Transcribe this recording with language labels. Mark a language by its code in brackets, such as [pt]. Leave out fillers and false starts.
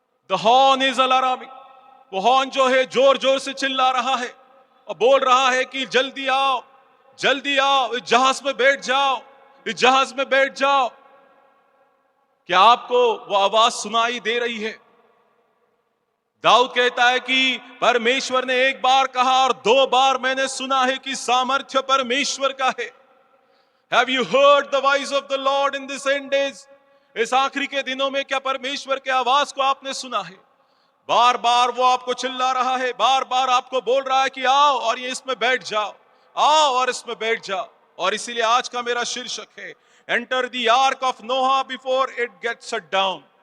[en] The horn is alarming. [hi] वो horn जो है जोर जोर से चिल्ला रहा है और बोल रहा है कि जल्दी आओ, जल्दी आओ, इस जहाज में बैठ जाओ, इस जहाज में बैठ जाओ। क्या आपको वो आवाज सुनाई दे रही है? दाऊद कहता है कि परमेश्वर ने एक बार कहा और दो बार मैंने सुना है कि सामर्थ्य परमेश्वर का है। [en] Have you heard the voice of the Lord in this end days? [hi] इस आखिरी के दिनों में क्या परमेश्वर के आवाज को आपने सुना है? बार बार वो आपको चिल्ला रहा है, बार बार आपको बोल रहा है कि आओ और ये इसमें बैठ जाओ, आओ और इसमें बैठ जाओ। और इसीलिए आज का मेरा शीर्षक है [en] Enter the ark of Noah before it gets shut down.